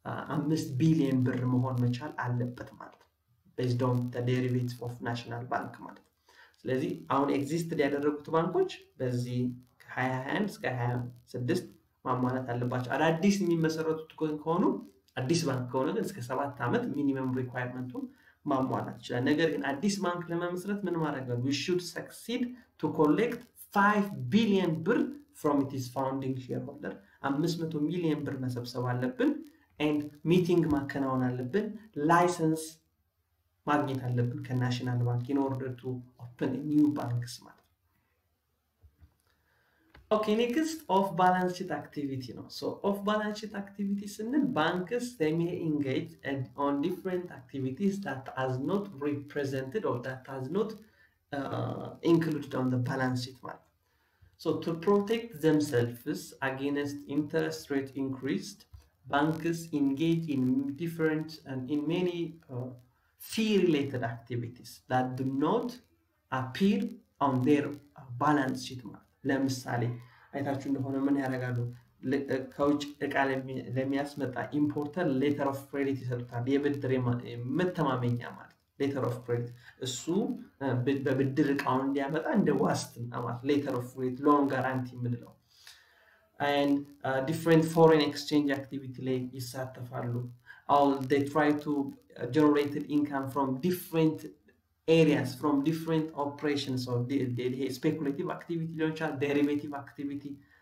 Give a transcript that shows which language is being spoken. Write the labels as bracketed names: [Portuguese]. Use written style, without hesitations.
[Amharic] 5 ቢሊዮን ብር መሆን መቻል አለበት ማለት ነው። [English] based on the derivative of national bank [Amharic] ማለት ነው። ስለዚህ አሁን ኤግዚስት ያደረጉት ባንኮች በዚህ ከ2021 እስከ 2026 ማሟላት አለባቸው። አዳዲስ የሚመሰረቱት ከሆኑ አዲስ ባንክ ከሆነ ግን እስከ 7 ዓመት ሚኒመም ሪኳየርመንቱን ማሟላት ይችላል። ነገር ግን አዲስ ባንክ ለመመስረት ምን ማድረግ ነው? [English] we should succeed to collect 5 billion ብር from its founding shareholder [Amharic] 500 ሚሊዮን ብር መሰብሰብ አለብን [English] and meeting [Amharic] ማከናወን አለብን [English] license [Amharic] ማግኘት አለብን ከናሽናል ባንክ [English] in order to open a new banks ማለት ነው። Okay, next, off balance sheet activity no. So off balance sheet activities sንል banks they may engage on different activities that are not represented or that are not included on the balance sheet ማለት. So to protect themselves against interest rate increase, banks engage in different and in many fee related activities that do not appear on their balance sheet ማለት. [Amharic] ለምሳሌ አይታችሁ እንደሆነ ምን ያደርጋሉ? ከውጭ እቃ ለሚያስመጣ ኢምፖርተር ሌተር ኦፍ ክሬዲት ይሰጡታል። የብድር መተማመኛ ማለት [English] letter of credit [Amharic] እሱ በብድር እቃውን እንዲያመጣ እንደ ዋስትና ማለት [English] letter of credit loan guarantee ምንለው and different foreign exchange activity [Amharic] ላይ ይሳተፋሉ [English] all they try to generate income from different areas from different operations of the speculative activity launch derivative activity